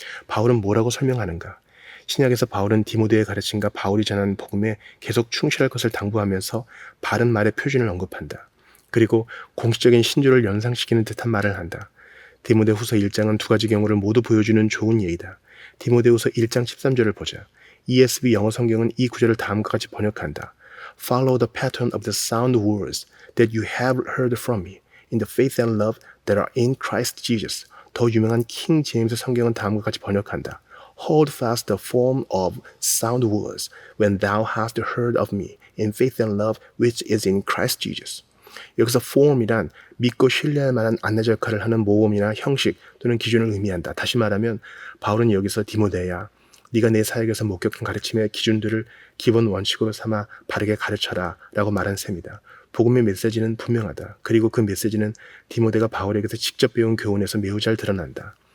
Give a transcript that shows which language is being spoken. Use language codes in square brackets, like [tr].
[ko] 바울은 뭐라고 설명하는가? 신약에서 바울은 디모데의 가르침과 바울이 전한 복음에 계속 충실할 것을 당부하면서 바른 말의 표준을 언급한다. 그리고 공식적인 신조를 연상시키는 듯한 말을 한다. 디모데후서 1장은 두 가지 경우를 모두 보여주는 좋은 예이다. 디모데후서 1장 13절을 보자. ESV 영어 성경은 이 구절을 다음과 같이 번역한다. [en] Follow the pattern of the sound words that you have heard from me in the faith and love that are in Christ Jesus. [ko] 더 유명한 킹 제임스 성경은 다음과 같이 번역한다. [en] Hold fast the form of sound words when thou hast heard of me in faith and love which is in Christ Jesus. [ko] 여기서 form이란 믿고 신뢰할 만한 안내자 역할을 하는 모범이나 형식 또는 기준을 의미한다. 다시 말하면 바울은 여기서 디모데야, 네가 내 사역에서 목격한 가르침의 기준들을 기본 원칙으로 삼아 바르게 가르쳐라 라고 말한 셈이다. 복음의 메시지는 분명하다. 그리고 그 메시지는 디모데가 바울에게서 직접 배운 교훈에서 매우 잘 드러난다.